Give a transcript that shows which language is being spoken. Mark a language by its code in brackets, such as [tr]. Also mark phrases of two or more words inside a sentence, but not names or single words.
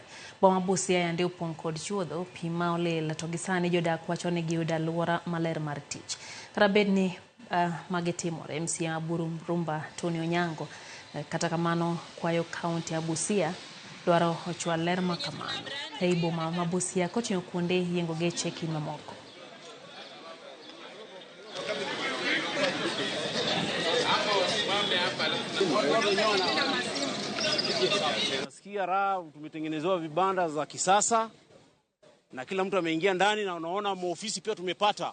[luo] Boma Busia yande opong' kod chuodho pi ma olil to gisani jodak wacho ni giyudo alwora maler mar tich. Kata bed ni magitimore, MCA Aburu Rumba Tony Onyango kata kamano kwayo kaunti ya Busia dwaro ochwal ler ma kamano. Ei boma ma Busia koting'o kuonde yiengo geche gi mamoko. [sw] Nasikia raha, tumetengenezewa vibanda za kisasa na kila mtu ameingia ndani, na unaona maofisi pia tumepata.